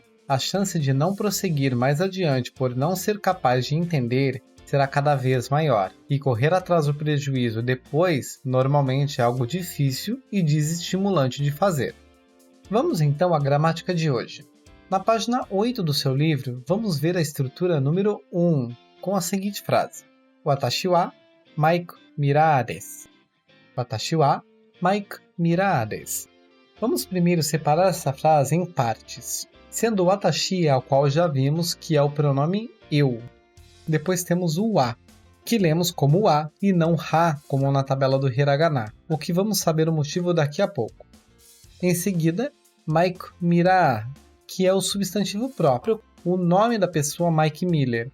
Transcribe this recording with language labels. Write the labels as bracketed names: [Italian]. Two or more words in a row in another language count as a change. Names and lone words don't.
[Portuguese] A chance de não prosseguir mais adiante por não ser capaz de entender será cada vez maior. E correr atrás do prejuízo depois, normalmente é algo difícil e desestimulante de fazer. Vamos então à gramática de hoje. Na página 8 do seu livro, vamos ver a estrutura número 1, com a seguinte frase. [Japanese] 私はマイク・ミラーです. 私はマイク・ミラーです. [Portuguese] Vamos primeiro separar essa frase em partes, sendo o watashi, ao qual já vimos que é o pronome eu. Depois temos o wa, que lemos como wa e não ha, como na tabela do hiragana, o que vamos saber o motivo daqui a pouco. Em seguida, Mike Mira, que é o substantivo próprio, o nome da pessoa Mike Miller.